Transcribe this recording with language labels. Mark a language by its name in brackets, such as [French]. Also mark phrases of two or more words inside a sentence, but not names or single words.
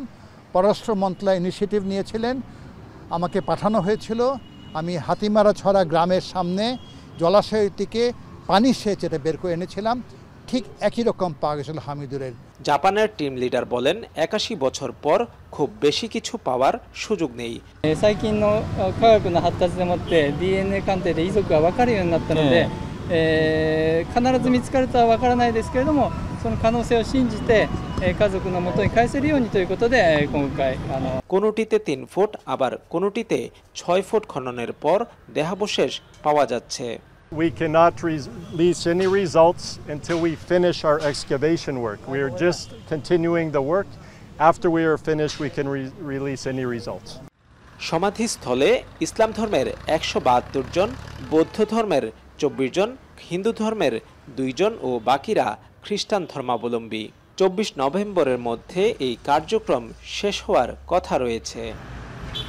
[Bangla] পররাষ্ট্র মন্ত্রণালয় ইনিশিয়েটিভ নিয়েছিলেন, আমাকে পাঠানো হয়েছিল। আমি হাতিমারা ছড়া গ্রামের সামনে জলাশয় থেকে পানি সেচ এটা বের করে এনেছিলাম। ঠিক একই রকম পাওয়া গেছিল হামিদুরের। জাপানের টিম লিডার বলেন, ৮১ বছর পর খুব বেশি কিছু পাওয়ার সুযোগ নেই। [Japanese] 最近の科学の発達でもって DNA 鑑定で遺族が分かるようになったので、必ず見つかるとは分からないですけれども、その可能性を信じて家族の元に返せるようにということで今回 [Bangla] কোনোটিতে ৩ ফুট আবার কোনোটিতে ৬ ফুট খননের পর দেহাবশেষ পাওয়া যাচ্ছে। [English] We cannot release any results until we finish our excavation work. We are just continuing the work. After we are finished, we can release any results. [Bangla] সমাধিস্থলে ইসলাম ধর্মের ১৭২ জন, বৌদ্ধ ধর্মের ২৪ জন, হিন্দু ধর্মের ২ জন ও বাকিরা খ্রিস্টান ধর্মাবলম্বী। ২৪ নভেম্বরের মধ্যে এই কার্যক্রম শেষ হওয়ার কথা রয়েছে।